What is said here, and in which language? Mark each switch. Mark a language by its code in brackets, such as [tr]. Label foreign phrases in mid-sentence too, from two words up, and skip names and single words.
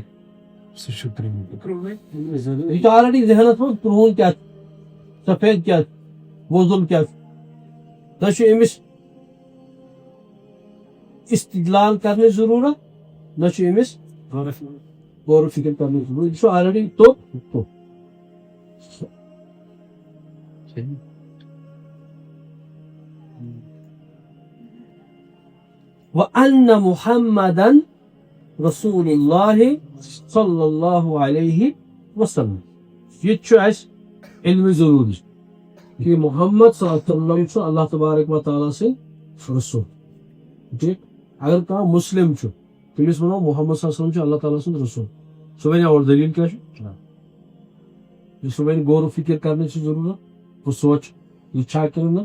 [ks] سُہ چھُ یہِ چھُ آلریڈی ذہنس منٛز کرٛہُن کیٛاہ چھُ، سفید کیٛاہ چھُ، وۄزُل کیٛاہ چھُ. نہ چھُ أمِس استدلال کرنٕچ ضروٗرت، نہ چھُ أمِس غور و فکر کرنٕچ ضروٗرت. یہِ چھُ آلریڈی توٚت. [ar] وَأَنَّ مُحَمَّدًا رسول اللہ صلی اللہ علیہ وسلم. [ks] یہ چھُ اَسہِ علم ضروٗری کہ محمد [ar] صلی اللہ علیہ وسلم [ks] چھُ اللہ تبارک و تعالیٰ سٕنٛدۍ رسول. ٹھیک، اگر کانٛہہ مسلم چھُ تٔمِس ونو محمد [ar] صلی اللہ علیہ وسلم [ks] چھُ اللہ تعالیٰ سُنٛد رسول، سُہ ونیا اور دلیٖل کیٛاہ چھُ. سُہ ونہِ غور و فکر کرنٕچ چھِ ضروٗرت، بہٕ سونٛچہٕ یہِ چھا کِنہٕ نہٕ.